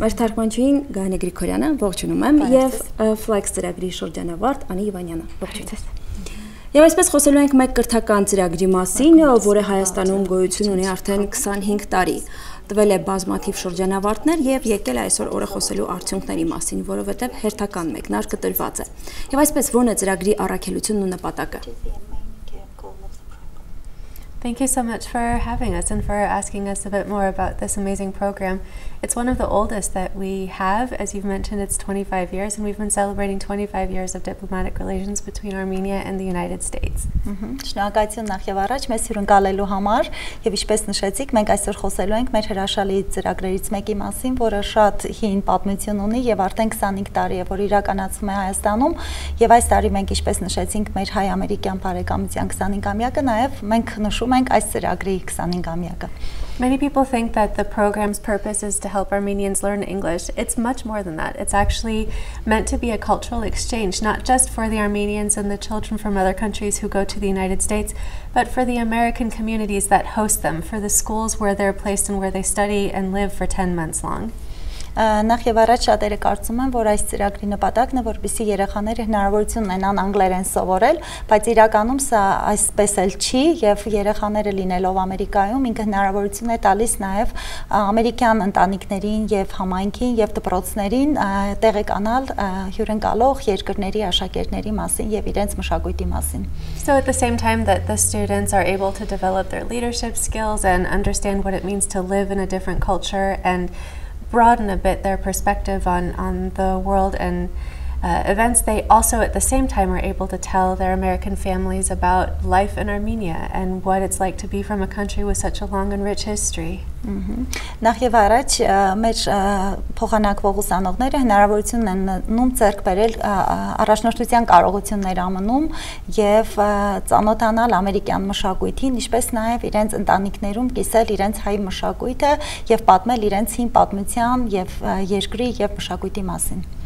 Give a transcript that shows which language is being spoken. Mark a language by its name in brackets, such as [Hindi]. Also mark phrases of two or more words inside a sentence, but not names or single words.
[Armenian] Մեր թարգմանչուհին Գայանե Գրիգորյանը, ողջունում եմ, եւ Flex ծրագրի շրջանավարտ Անի Իվանյանը, ողջույն ձեզ։ Եվ այսպես խոսելու ենք մեկ կրթական ծրագրի մասին, որը Հայաստանում գոյություն ունի արդեն 25 տարի։ Տվել է բազմաթիվ շրջանավարտներ եւ եկել է այսօր օրը խոսելու արդյունքների մասին, որովհետեւ հերթական մեկնարկը տրված է։ Եվ այսպես ո՞րն է ծրագրի առաքելությունն ու նպատակը։ [English] Thank you so much for having us and for asking us a bit more about this amazing program. It's one of the oldest that we have. As you've mentioned, it's 25 years, and we've been celebrating 25 years of diplomatic relations between Armenia and the United States. [Armenian] Շնորհակալություն նախ եւ առաջ մեզ հյուրընկալելու համար եւ ինչպես նշեցիք, մենք այսօր խոսելու ենք մեր հրաշալի ծրագրերից մեկի մասին, որը շատ հին պատմություն ունի եւ արդեն 25 տարի է, որ իրականացվում է Հայաստանում եւ այս տարի մենք ինչպես նշեցինք մեր հայ-ամերիկյան բարեկամության 25-ամյակը, նաեւ մենք նշում ենք այս ծրագրի 25-ամյակը. [English] Many people think that the program's purpose is to help Armenians learn English. It's much more than that. It's actually meant to be a cultural exchange, not just for the Armenians and the children from other countries who go to the United States, but for the American communities that host them, for the schools where they're placed and where they study and live for 10 months long. [Armenian] Նախ եւ առաջ շատերը կարծում են, որ այս ծրագրի նպատակն է, որպեսզի երեխաները հնարավորություն ունենան անգլերեն սովորել, բայց իրականում սա այսպես էլ չի եւ երեխաները լինելով Ամերիկայում ինքը հնարավորություն է տալիս նաեւ ամերիկյան ընտանիքներին եւ համայնքին եւ դպրոցներին տեղեկանալ հյուրընկալող երկրների աշակերտների մասին եւ իրենց մշակույթի մասին. [English] So at the same time that the students are able to develop their leadership skills and understand what it means to live in a different culture and broaden a bit their perspective on the world and events, they also at the same time are able to tell their American families about life in Armenia and what it's like to be from a country with such a long and rich history. [Armenian] Նախ եւ առաջ մեր փոխանակվող ուսանողները հնարավորություն են նում ձեռք բերել առաջնորդության կարողություններ ամնում եւ ծանոթանալ ամերիկյան մշակույթին, ինչպես նաեւ իրենց ընտանիքներում կիսել իրենց հայ մշակույթը եւ պատմել իրենց հին պատմության եւ երկրի եւ մշակույթի մասին.